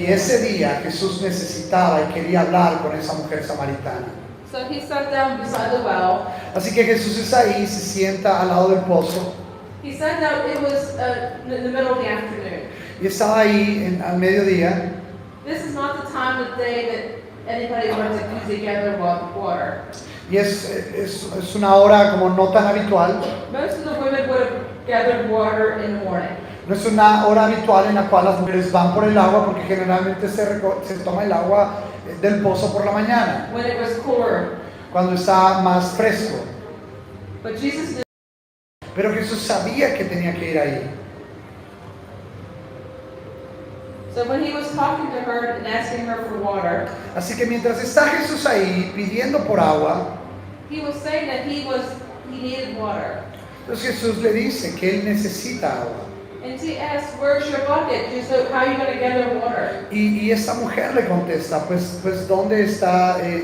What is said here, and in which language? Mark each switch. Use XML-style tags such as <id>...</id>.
<es>Y ese día Jesús necesitaba y quería hablar con esa mujer samaritana.</es> <en>So he sat down beside the well.</en> <es>Así que Jesús es ahí, se sienta al lado del pozo</es> <en>He sat down, it was in the middle of the afternoon.</en> <es>y estaba ahí al mediodía.</es> <en>This is not the time of day that anybody wants to gather water.</en> <es>Y es una hora como no tan habitual.</es> <en>Most of the women would have gathered water in the morning.</en> <es>No es una hora habitual en la cual las mujeres van por el agua porque generalmente se toma el agua del pozo por la mañana,</es> <en>when it was cooler.</en> <es>cuando está más fresco.</es> <en>But Jesus knew.</en> <es>Pero Jesús sabía que tenía que ir ahí.</es> <en>So when he was talking to her and asking her for water,</en> <es>Así que mientras está Jesús ahí pidiendo por agua,</es> <en>he was saying that he needed water.</en> <es>entonces Jesús le dice que él necesita agua.</es> <en>And she asked, "Where's your bucket? You said, how are you going to gather water?"</en> <es>Y esta mujer le contesta, pues ¿dónde está?</es>